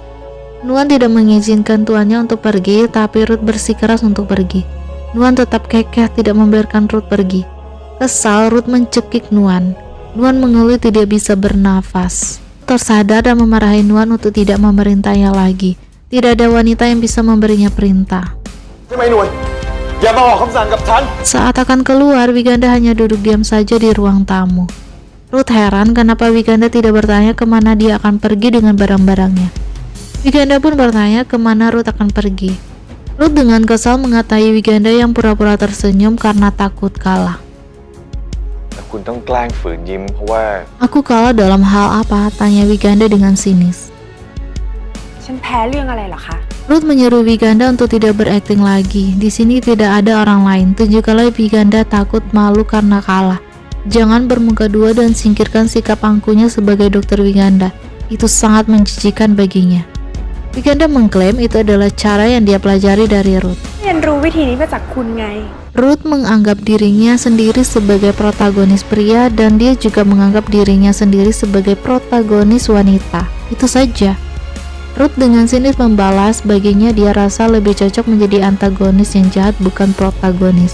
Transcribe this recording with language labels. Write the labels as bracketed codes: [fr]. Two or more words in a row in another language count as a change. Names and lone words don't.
[id] Nuan tidak mengizinkan tuannya untuk pergi, tapi Ruth bersikeras untuk pergi. Nuan tetap kekeh tidak membiarkan Ruth pergi. Kesal, Ruth mencekik Nuan. Nuan mengeluh tidak bisa bernafas. Tersadar dan memarahi Nuan untuk tidak memerintahnya lagi. Tidak ada wanita yang bisa memberinya perintah. [th] ใช่ไหมนวลอย่ามาออกคำสั่งกับฉัน [id] Saat akan keluar, Wiganda hanya duduk diam saja di ruang tamu. Ruth heran kenapa Wiganda tidak bertanya kemana dia akan pergi dengan barang-barangnya. Wiganda pun bertanya kemana Ruth akan pergi. Ruth dengan kesal mengatai Wiganda yang pura-pura tersenyum karena takut kalah. [th] แต่คุณต้องแกล้งฝืนยิ้มเพราะว่า [id] Aku kalah dalam hal apa? Tanya Wiganda dengan sinis. [th] ฉันแพ้เรื่องอะไรเหรอคะ [id] Ruth menyuruh Wiganda untuk tidak berakting lagi. Di sini tidak ada orang lain. Tunjukkanlah Wiganda takut malu karena kalah. Jangan bermuka dua dan singkirkan sikap angkuhnya sebagai Dr. Wiganda. Itu sangat menjijikan baginya. Wiganda mengklaim itu adalah cara yang dia pelajari dari Ruth. [th] เรียนรู้วิธีนี้มาจากคุณไง [id] Ruth menganggap dirinya sendiri sebagai protagonis pria dan dia juga menganggap dirinya sendiri sebagai protagonis wanita. Itu saja. Ruth dengan sinis membalas, baginya dia rasa lebih cocok menjadi antagonis yang jahat bukan protagonis.